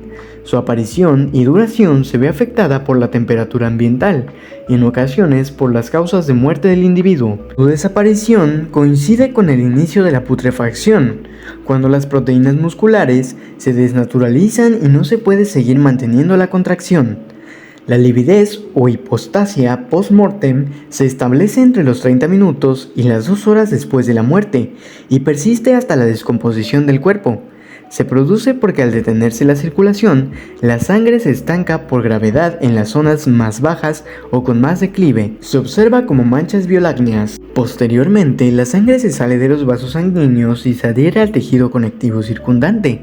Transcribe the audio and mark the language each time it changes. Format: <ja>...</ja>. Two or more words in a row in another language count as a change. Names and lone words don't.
<es>Su aparición y duración se ve afectada por la temperatura ambiental y en ocasiones por las causas de muerte del individuo. Su desaparición coincide con el inicio de la putrefacción, cuando las proteínas musculares se desnaturalizan y no se puede seguir manteniendo la contracción. La lividez o hipostasia post-mortem se establece entre los 30 minutos y las 2 horas después de la muerte y persiste hasta la descomposición del cuerpo. Se produce porque al detenerse la circulación, la sangre se estanca por gravedad en las zonas más bajas o con más declive. Se observa como manchas violácneas. Posteriormente, la sangre se sale de los vasos sanguíneos y se adhiere al tejido conectivo circundante.</es>